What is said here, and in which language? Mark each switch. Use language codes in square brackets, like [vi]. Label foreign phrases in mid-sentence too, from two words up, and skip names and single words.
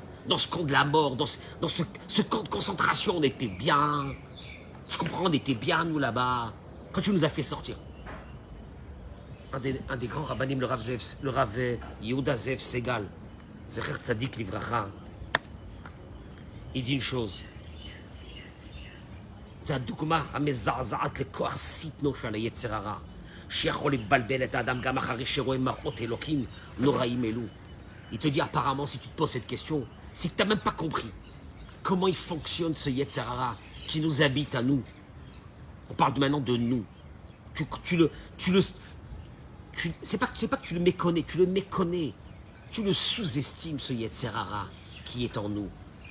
[fr] Dans ce camp de la mort, dans ce camp de concentration, on était bien. Tu comprends, on était bien, nous, là-bas. Quand tu nous as fait sortir. Un des grands rabbinim, le Rav Yehuda Zev Segal, [he] זכר צדיק לברכה, [fr] il dit une chose. [he] זה הדוגמה המזעזעת לכוח שטנו של היצר הרע, שיכול לבלבל את האדם גם אחרי שרואה מראות אלוקים נוראים אלו. [fr] Il te dit apparemment, si tu te poses cette question, c'est que tu n'as même pas compris comment il fonctionne ce [he] יצר הרע [fr] qui nous habite à nous. On parle maintenant de nous. C'est pas que tu le méconnais, tu le méconnais. Tu le sous-estimes, ce [he] יצר הרע [fr] qui est en nous.